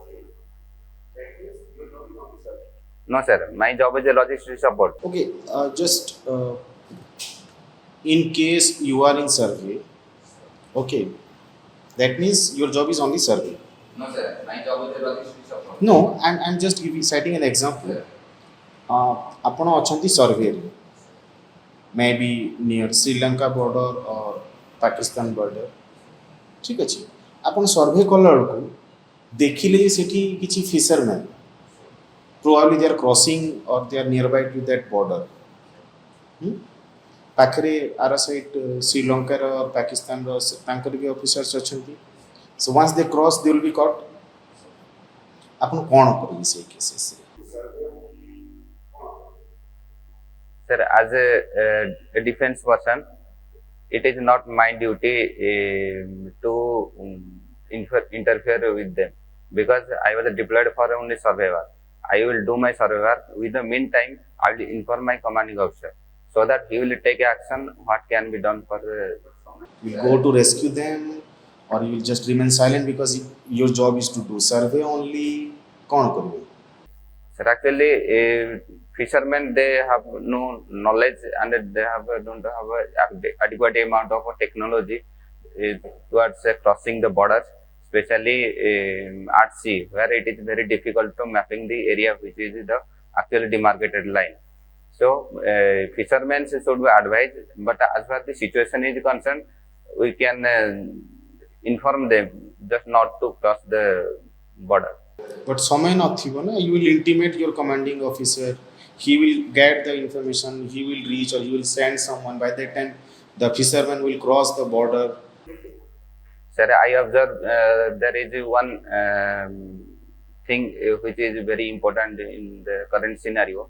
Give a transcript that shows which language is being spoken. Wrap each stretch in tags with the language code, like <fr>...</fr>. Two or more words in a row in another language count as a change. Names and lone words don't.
<en>No, sir. My job is a logistics support. Okay, just in case you are in survey, okay, that means your job is only survey. No, sir. My job is a logistics support. No, I'm just citing an example.</en> <or>ଆପଣ ଅଛନ୍ତି ସର୍ଭେରେ</or> <en>may be near</en> <or>ଶ୍ରୀଲଙ୍କା ବର୍ଡର ପାକିସ୍ତାନ ବର୍ଡର ଠିକ୍ ଅଛି ଆପଣ ସର୍ଭେ କଲାବେଳକୁ ଦେଖିଲେ ଯେ ସେଠି କିଛି ଫିସରମ୍ୟାନ୍</or> <en>probably they are crossing or they are nearby to that border.</en> <or>ପାଖରେ ଆର ସାଇଟ୍ ଶ୍ରୀଲଙ୍କାର ପାକିସ୍ତାନର ତାଙ୍କର ବି ଅଫିସର୍ସ ଅଛନ୍ତି.</or> <en>So once they cross they will be caught.</en> <or>ଆପଣ କ'ଣ କରିବେ ସେଇ କେସେସରେ?</or> <en>Sir, as a defense person, it is not my duty to interfere with them, because I was deployed for only survey work. I will do my survey work. With the meantime, I will inform my commanding officer so that he will take action. What can be done for? You will go to rescue them, or you will just remain silent because your job is to do survey only.</en> <or>କ'ଣ କରିବେ?</or> <en>Sir, actually, fishermen, they have no knowledge, and they don't have adequate amount of technology towards crossing the borders, especially at sea, where it is very difficult to mapping the area which is the actually demarcated line. So fishermen should be advised, but as far as the situation is concerned, we can inform them just not to cross the border.</en> <or>But ସମୟ ନଥିବ ନା,</or> <en>you will intimate your commanding officer, he will get the information, he will reach or he will send someone. By that time the fisherman will cross the border. Sir, I observe there is one thing which is very important in the current scenario.</en>